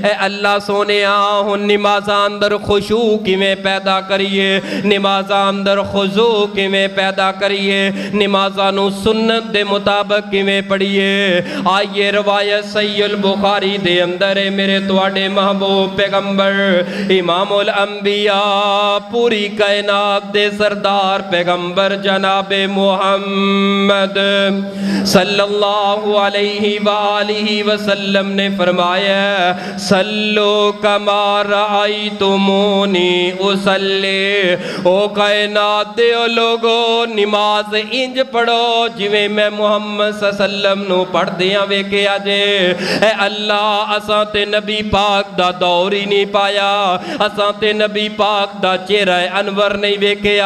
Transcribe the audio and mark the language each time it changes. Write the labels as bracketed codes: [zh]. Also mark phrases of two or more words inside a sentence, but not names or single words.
[pa] اے اللہ سونے ہن نمازاں اندر خشوع کِویں پیدا کریے، نمازاں اندر خضوع کِویں پیدا کریے، نمازاں نوں سنت دے مطابق کِویں پڑھیے. آئیے روایت صحیح البخاری دے اندر ہے، میرے تہاڈے محبوب پیغمبر امام الانبیاء پوری کائنات دے سردار پیغمبر جنابِ محمد [ar] صلى الله عليه وآله وسلم [pa] نے فرمایا, [ar] صلوا كما رأيتموني أصلي. [pa] او کائنات دے لوکو نماز اِنج پڑھو جِویں میں محمد صلی اللہ نوں پڑھدیاں ویکھیا جے. اے اللہ اساں تے نبی پاک دا دور ہی نہیں پایا، اساں تے نبی پاک دا چہرہ انور نہیں ویکھیا.